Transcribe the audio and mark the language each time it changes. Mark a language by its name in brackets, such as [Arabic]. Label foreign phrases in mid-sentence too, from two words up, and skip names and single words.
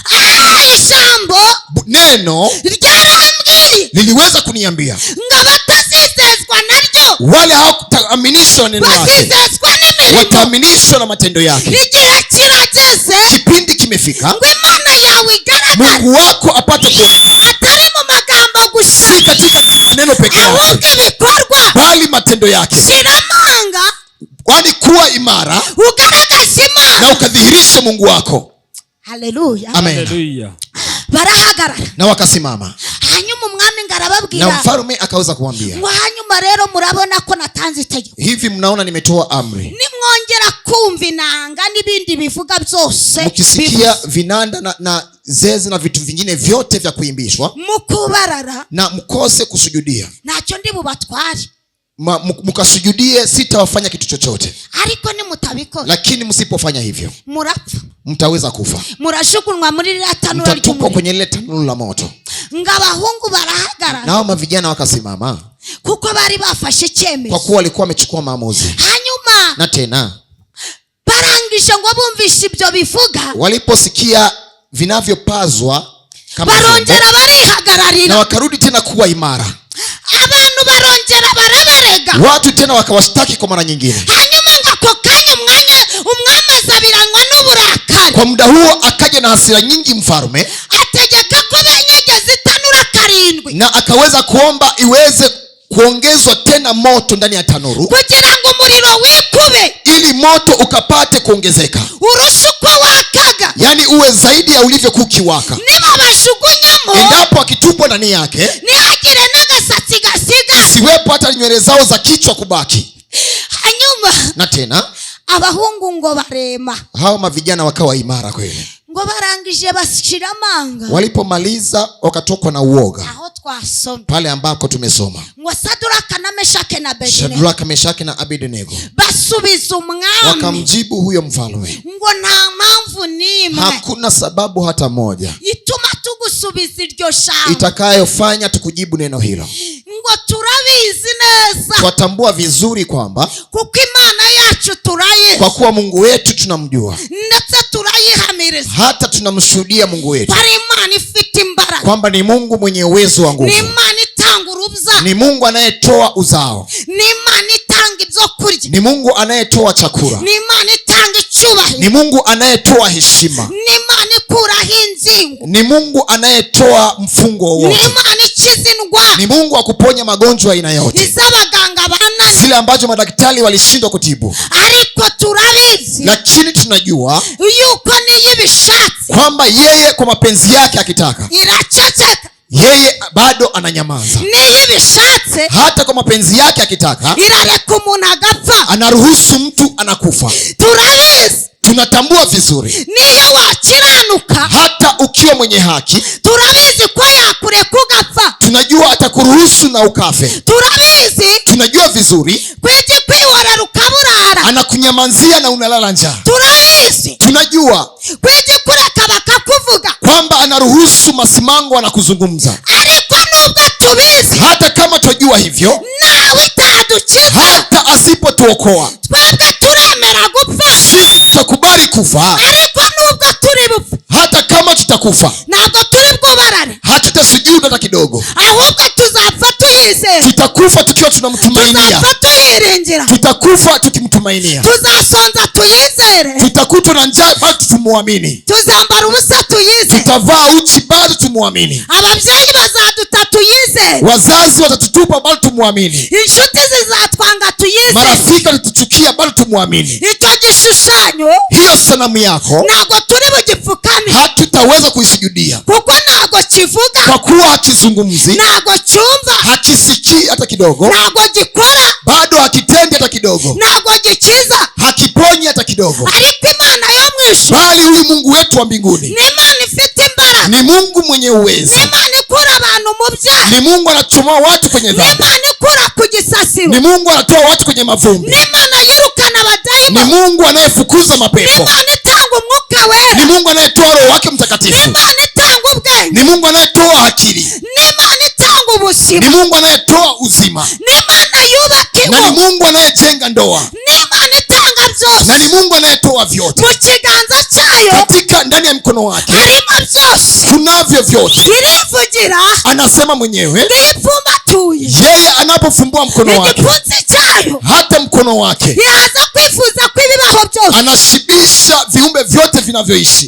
[Kinyarwanda] Ijambo [Swahili] Neno [Kinyarwanda] ryarambwiye [Swahili] liliweza kuniambia [Kinyarwanda] ngo abatazizezwa naryo [Swahili] wale hawakutaaminishwa na neno lake [Kinyarwanda] bazizezwa n'imirimo. [Swahili] wataaminishwa na matendo yake. [Kinyarwanda] Igihe kirageze [Swahili] Kipindi kimefika [Kinyarwanda] ngo Imana yawe igaragare, [Swahili] Mungu wako apate kuonekana, [Kinyarwanda] atari mu magambo gusa, [Swahili] si katika maneno peke [Kinyarwanda] ahubwo [Swahili] yake, [Kinyarwanda] ibikorwa. [Swahili] bali matendo yake. [Kinyarwanda] Shira amanga, [Swahili] Kwani kuwa imara [Kinyarwanda] ugaragaze Imana. [Swahili] na ukadhihirishe Mungu wako. Haleluya. Amen. Haleluya. [Kinyarwanda] Barahagarara, [Swahili] Na wakasimama, [Kinyarwanda] hanyuma umwami ngo [Swahili] na [Kinyarwanda] arababwira [Swahili] mfalme akaweza kuambia, [Kinyarwanda] ngo hanyuma rero murabona ko natanze itegeko, [Swahili] hivi mnaona nimetoa amri, [Kinyarwanda] nimwongera kumva inanga n'ibindi bivuga byose [Swahili] mkisikia vinanda na zeze na vitu vingine vyote vya kuimbishwa [Kinyarwanda] mukubarara, [Swahili] na mkose kusujudia, [Kinyarwanda] ntacyo ndi bubatware, [Swahili] mkasujudie, sitawafanya kitu chochote. [Kinyarwanda] ariko nimutabikora [Swahili] Lakini msipofanya hivyo [Kinyarwanda] murapfa, [Swahili] mtaweza kufa, [Kinyarwanda] murashukunwa muri ririya tanura [Swahili] mtatupwa [Kinyarwanda] ry'umuriro. [Swahili] kwenye lile tanuru la moto. [Kinyarwanda] Ngo abahungu barahagarara, [Swahili] Na hao mavijana wakasimama, [Kinyarwanda] kuko bari bafashe [Swahili] kwa [Kinyarwanda] icyemezo. [Swahili] kuwa walikuwa wamechukua maamuzi. [Kinyarwanda] Hanyuma [Swahili] Na tena [Kinyarwanda] barangije ngo bumvishe ibyo bivuga, [Swahili] waliposikia vinavyopazwa kama vyombo, [Kinyarwanda] barongera [Swahili] na [Kinyarwanda] barihagararira, [Swahili] wakarudi tena kuwa imara. [Kinyarwanda] abantu barongera barabarega, [Swahili] Watu tena wakawashtaki kwa mara nyingine. [Kinyarwanda] hanyuma ngo ako kanya umwami azabiranywa n'uburakari, [Swahili] Kwa muda huo akaja na hasira nyingi mfalme, [Kinyarwanda] ategeka ko benyegeza itanura karindwi, [Swahili] na akaweza kuomba iweze kuongezwa tena moto ndani ya tanuru, [Kinyarwanda] kugira ngo umuriro wikube, [Swahili] ili moto ukapate kuongezeka, [Kinyarwanda] urusha uko wakaga. [Swahili] yani uwe zaidi ya ulivyokuwa ukiwaka. [Kinyarwanda] Niba bashugunyamo, [Swahili] Endapo akitupwa ndani yake, [Kinyarwanda] ntihagire n'agasatsi gasiga. [Swahili] siwepo hata nywele zao za kichwa kubaki. [Kinyarwanda] Hanyuma [Swahili] Na tena [Kinyarwanda] abahungu ngo barema, [Swahili] hao mavijana wakawa imara kweli. [Kinyarwanda] ngo barangije bashira amanga, [Swahili] Walipomaliza wakatokwa na uoga, [Kinyarwanda] aho twasomye [Swahili] pale ambako tumesoma [Kinyarwanda] ngo Saduraka na Meshake na Abedenego [Swahili] Shadraka, Meshaki na Abednego [Kinyarwanda] basubiza umwami [Swahili] wakamjibu huyo mfalme, [Kinyarwanda] ngo nta mpamvu n'imwe [Swahili] hakuna sababu hata moja [Kinyarwanda] ituma kudusubiza iryo jambo [Swahili] itakayofanya tukujibu neno hilo. [Kinyarwanda] ngo turabizi neza, [Swahili] Twatambua vizuri kwamba [Kinyarwanda] kuko Imana yacu turayizi, [Swahili] kwa kuwa Mungu wetu tunamjua, [Kinyarwanda] ndetse turayihamiriza, [Swahili] hata tunamshuhudia Mungu wetu [Kinyarwanda] ari Imana ifite imbaraga, [Swahili] kwamba ni Mungu mwenye uwezo wa nguvu, [Kinyarwanda] ni Imana itanga urubyaro, [Swahili] ni Mungu anayetoa uzao, [Kinyarwanda] ni Imana itanga ibyo kurya, [Swahili] ni Mungu anayetoa chakula, [Kinyarwanda] ni Imana itanga icyubahiro, [Swahili] ni Mungu anayetoa heshima, [Kinyarwanda] ni Imana ikuraho inzingo, [Swahili] ni Mungu anayetoa mfungo ni wowote, [Kinyarwanda] Imana ikiza indwara, [Swahili] ni Mungu akuponya magonjwa aina yote, [Kinyarwanda] iz'abaganga bananiwe, [Swahili] zile ambazo madaktari walishindwa kutibu. [Kinyarwanda] ariko turabizi [Swahili] Lakini tunajua [Kinyarwanda] yuko niyo ibishatse [Swahili] kwamba yeye kwa mapenzi yake akitaka, [Kinyarwanda] iraceceka, [Swahili] yeye bado ananyamaza. [Kinyarwanda] niyo ibishatse [Swahili] Hata kwa mapenzi yake akitaka, [Kinyarwanda] irareka umuntu agapfa. [Swahili] anaruhusu mtu anakufa. [Kinyarwanda] Turabizi [Swahili] Tunatambua vizuri, [Kinyarwanda] niyo wakiranuka, [Swahili] hata ukiwa mwenye haki, [Kinyarwanda] turabizi ko yakureka ugapfa. [Swahili] tunajua atakuruhusu na ukafe. [Kinyarwanda] Turabizi [Swahili] Tunajua vizuri, [Kinyarwanda] kwiji kwiworera ukaburara. [Swahili] anakunyamazia na unalala njaa. [Kinyarwanda] Turabizi [Swahili] Tunajua [Kinyarwanda] kwiji kureka bakakuvuga, [Swahili] kwamba anaruhusu masimango anakuzungumza. [Kinyarwanda] ariko nubwo tubizi, [Swahili] Hata kama twajua hivyo, [Kinyarwanda] nawe itadukiza, [Swahili] hata asipotuokoa, [Kinyarwanda] twebwe turemera gupfa, [Swahili] tutakubali kufa. [Kinyarwanda] ariko nubwo turi bupfe, [Swahili] Hata kama tutakufa, [Kinyarwanda] ntabwo turi bwubarare, [Swahili] hatutasujudu hata kidogo. [Kinyarwanda] ahubwo tuzapfa tuyizeye, [Swahili] Tutakufa tukiwa tunamtumainia, [Kinyarwanda] tuzapfa tuyiringira, [Swahili] tutakufa tukimtumainia, [Kinyarwanda] tuzasonza tuyizere, [Swahili] tutakutwa na njaa bado tumwamini, [Kinyarwanda] tuzambara ubusa tuyizere, [Swahili] tutavaa uchi bado tumwamini, [Kinyarwanda] ababyeyi bazaduta tuyizere, [Swahili] wazazi watatutupa bado tumwamini, [Kinyarwanda] inshuti zizatwanga tuyizere. [Swahili] marafiki watatuchukia bado tumwamini. [Kinyarwanda] Icyo gishushanyo [Swahili] Hiyo sanamu yako [Kinyarwanda] ntabwo turi bugipfukame, [Swahili] hatutaweza kuisujudia, [Kinyarwanda] kuko ntabwo kivuga, [Swahili] kwa kuwa hakizungumzi, [Kinyarwanda] ntabwo cyumva, [Swahili] hakisikii hata kidogo, [Kinyarwanda] ntabwo gikora, [Swahili] bado hakitendi hata kidogo, [Kinyarwanda] ntabwo gikiza, [Swahili] hakiponyi hata kidogo. [Kinyarwanda] ariko Imana yo mu ijuru [Swahili] Bali huyu Mungu wetu wa mbinguni [Kinyarwanda] ni Imana ifite imbaraga, [Swahili] ni Mungu mwenye uwezo, [Kinyarwanda] ni Imana ikura abantu mu byaha, [Swahili] ni Mungu anachomoa watu kwenye ni dhambi, [Kinyarwanda] Imana ikura ku gisasiro, [Swahili] ni Mungu anatoa watu kwenye mavumbi, [Kinyarwanda] ni Imana yirukana [Swahili] ni [Kinyarwanda] abadayimoni, [Swahili] Mungu anayefukuza ni mapepo, [Kinyarwanda] Imana itanga umwuka wera, [Swahili] ni Mungu anayetoa Roho wake ni Mtakatifu, [Kinyarwanda] Imana itanga ubwenge, [Swahili] ni Mungu anayetoa akili, [Kinyarwanda] ni Imana itanga ubuzima, [Swahili] ni Mungu anayetoa uzima, [Kinyarwanda] ni Imana yubaka [Swahili] na ni [Kinyarwanda] ingo, [Swahili] Mungu anayejenga ndoa, [Kinyarwanda] ni Imana itanga [Swahili] na ni [Kinyarwanda] byose, [Swahili] Mungu anayetoa vyote. [Kinyarwanda] mu kiganza cyayo [Swahili] Katika ndani ya mkono wake [Kinyarwanda] harimo byose, [Swahili] tunavyo vyote. [Kinyarwanda] irivugira [Swahili] Anasema mwenyewe, [Kinyarwanda] ngipfumbatuye, [Swahili] yeye anapofumbua mkono wake, [Kinyarwanda] igipfunsi cyayo [Swahili] hata mkono wake [Kinyarwanda] iraza kwifuza ko ibibaho byose, [Swahili] anashibisha viumbe vyote vinavyoishi.